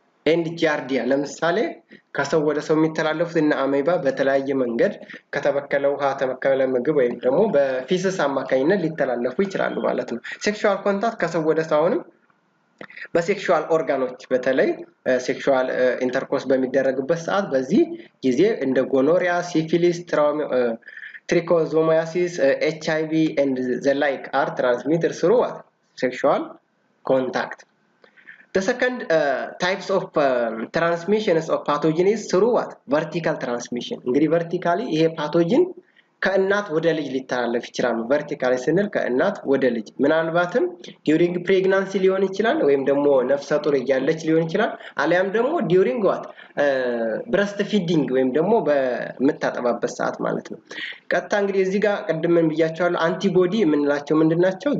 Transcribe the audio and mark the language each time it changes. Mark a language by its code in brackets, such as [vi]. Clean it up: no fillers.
[am] ኤንድ ጃርዲያ ለምሳሌ ከሰው ወደ ሰው የሚተላለፉት እና አሜባ በተለያየ መንገድ ከተበከለ ውሃ ተበከለ ምግብ ወይም ደግሞ በፊስስ አማካኝነት ሊተላለፉ ይችላሉ ማለት ነው። ሴክሹዋል ኮንታክት ከሰው ወደ ሰውንም በሴክሹዋል ኦርጋኖች በተለይ ሴክሹዋል ኢንተርኮርስ በሚደረግበት ሰዓት በዚህ ጊዜ እንደ ጎኖሪያ ሲፊሊስ [en] trichomonasis HIV and the like are transmitted through sexual contact. The second types of transmissions of pathogen is through what vertical transmission [am] እንግዲህ [en] vertically ይሄ pathogen [am] ከእናት ወደ ልጅ ሊተላለፍ ይችላል። ቨርቲካሊ ስንል ከእናት ወደ ልጅ ምናልባትም ዲዩሪንግ ፕሬግናንሲ ሊሆን ይችላል ወይም ደግሞ ነፍሰ ጡር እያለች ሊሆን ይችላል አሊያም ደግሞ [en] ዲዩሪንግ ዋት ብረስት ፊዲንግ [am] ወይም ደግሞ በምታጠባበት ሰዓት ማለት ነው። ቀጥታ እንግዲህ እዚህ ጋር ቅድም ምን ብያቸዋለሁ አንቲቦዲ የምንላቸው ምንድናቸው?